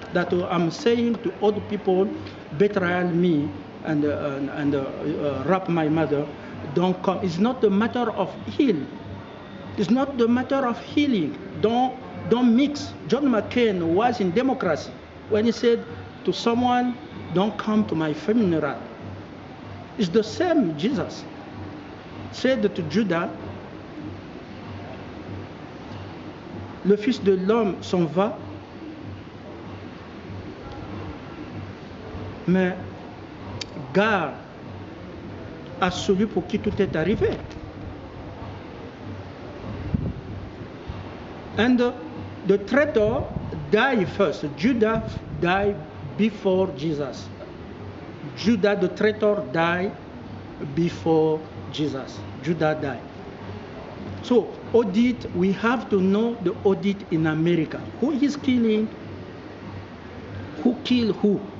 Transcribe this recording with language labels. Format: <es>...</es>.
<en>That I'm saying to other people, betray me and rape my mother, don't come. It's not a matter of healing. It's not the matter of healing. Don't mix. John McCain was in democracy when he said to someone, don't come to my funeral. It's the same Jesus said to Judas,</en> <fr>le Fils de l'homme s'en va, mais garde à celui pour qui tout est arrivé.</fr> <en>And the traitor died first. Judas died before Jesus. Judas, the traitor, died before Jesus. Judas died. So, audit, we have to know the audit in America. Who is killing? Who killed who?</en>